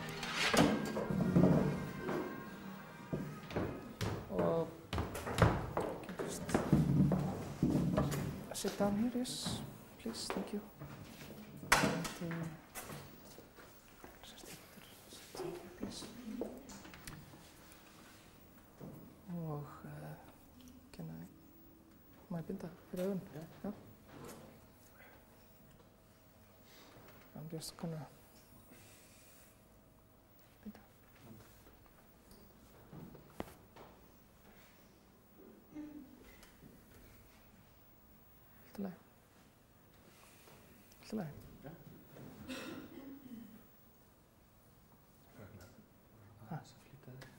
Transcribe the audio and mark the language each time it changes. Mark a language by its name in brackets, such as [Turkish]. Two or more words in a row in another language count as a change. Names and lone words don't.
[English] Just sit down here, yes, please, thank you. And, please. Og can I... [Icelandic] Má ég binda fyrir augun? Já. [English] I'm just gonna binda. [Icelandic] Allt í lagi. Allt í lagi. Já. Ragnar, þess að flýta þér.